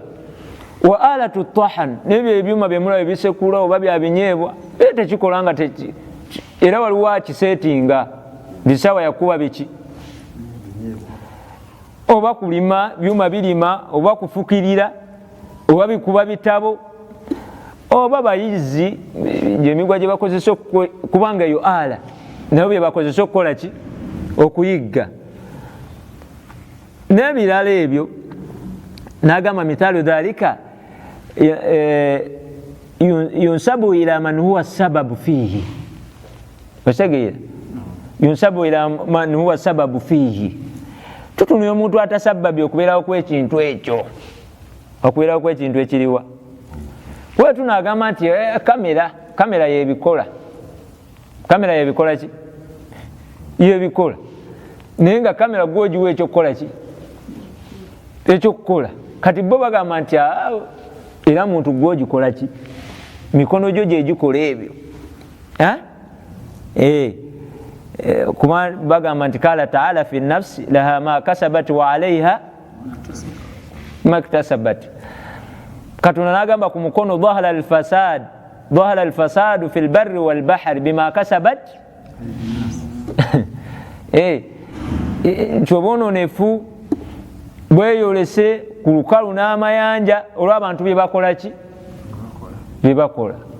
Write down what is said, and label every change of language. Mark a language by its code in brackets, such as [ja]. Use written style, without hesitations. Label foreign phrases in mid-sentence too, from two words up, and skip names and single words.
[ar] وآلات الطحن, [lg] nebyo ebyuma byemulaba bisekula oba byabinyeebwa tekikola nga era waliwo akiseetinga bisawa yakuba biki, oba kulima byuma birima, oba kufukirira, oba bikuba bitabo, oba bayizi emigwa gye bakozesa kubanga eyo ala nabo bye bakozesa okukola ki okuyigga n'ebirala ebyo. [ar] N'agamba مثل ذلك ينسب إلى من هو سبب فيه, otegeera, ينسب إلى من هو سبب فيه, [lg] tutunula omuntu atasababye okubeerawo kw'ekintu ekyo, okubeerawo kw'ekintu ekiriwa. Bwe tunagamba nti kamera yebikola, kamera yebikola ki yebikola, naye nga kamera gwogiwa ekyokukola ki ekyokukola. Kati bo bagamba nti era muntu gwogikola ki, mikono gyo gyegikola ebyo. Kuba bagamba nti [ar] قال تعالى في النفس لها ما كسبت وعليها ما اكتسبت. [lg] Katonda n'agamba ku mukono [ar] ظهر الفساد في البر والبحر بما كسبت [lg] nti obwononefu bweyolese ku lukalu n'amayanja olw'abantu byebakola ki byebakola.